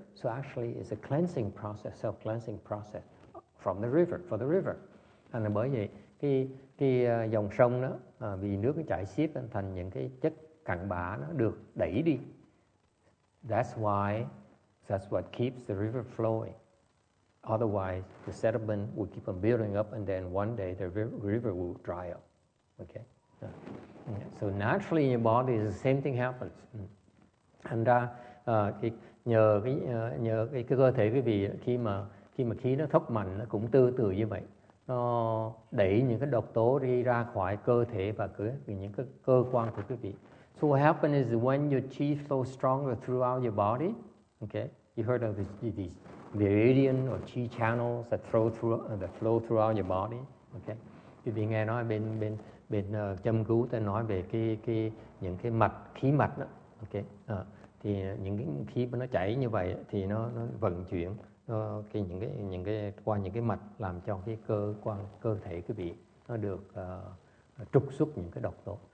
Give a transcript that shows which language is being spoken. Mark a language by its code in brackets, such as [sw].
[en] So actually it's a cleansing process, self-cleansing process from the river, for the river. [vi] Thành ra bởi vậy cái dòng sông đó vì nước nó chảy xiết thành những cái chất cặn bã nó được đẩy đi. [en] That's what keeps the river flowing. Otherwise, the sediment will keep on building up, and then one day the river will dry up. Okay. So naturally in your body, the same thing happens. [vi] Thành ra nhờ cái cơ thể quý vị khi mà khí nó thốc mạnh, nó cũng tương tự như vậy. Nó đẩy những cái độc tố đi ra khỏi cơ thể và những cái cơ quan của quý vị. [en] So what happens is when your chi flows stronger throughout your body, okay, you heard of these meridian or chi channels that flow throughout your body, okay. [vi] Quý vị nghe nói bên châm cứu ta nói về những cái mạch, khí mạch đó, okay. Thì những cái khí nó chảy như vậy thì nó vận chuyển những cái qua những cái mạch, làm cho cái cơ thể quý vị nó được trục xuất những cái độc tố.